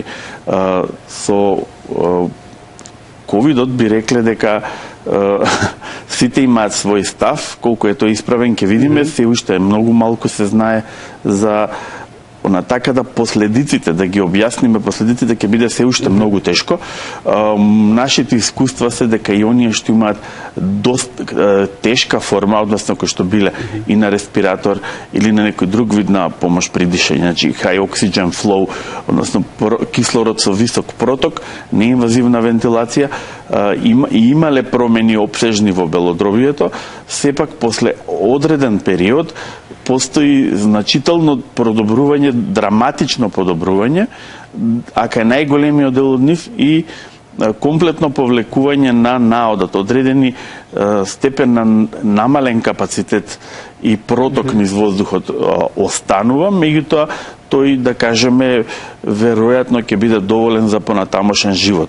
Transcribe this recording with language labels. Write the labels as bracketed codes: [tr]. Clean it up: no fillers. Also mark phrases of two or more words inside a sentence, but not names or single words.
[mk] Со ковидот би рекле дека сите имаат свој став, колку е тој исправен ќе видиме, се уште многу малку се знае за така да последиците, да ги објасниме последиците ќе биде се уште многу тешко. Нашите искуства се дека и оние што имаат доста тешка форма, односно кои што биле и на респиратор или на некој друг вид на помош при дишење, значи [en] high oxygen flow, [mk] односно кислород со висок проток, неинвазивна вентилација, имале промени опсежни во белодробието, сепак после одреден период постои значително продобрување, драматично подобрување, а кај најголемиот дел од нив и комплетно повлекување на наодот, одредени степен на намален капацитет и проток низ воздухот останува, меѓутоа тој, да кажеме, веројатно ќе биде доволен за понатамошен живот.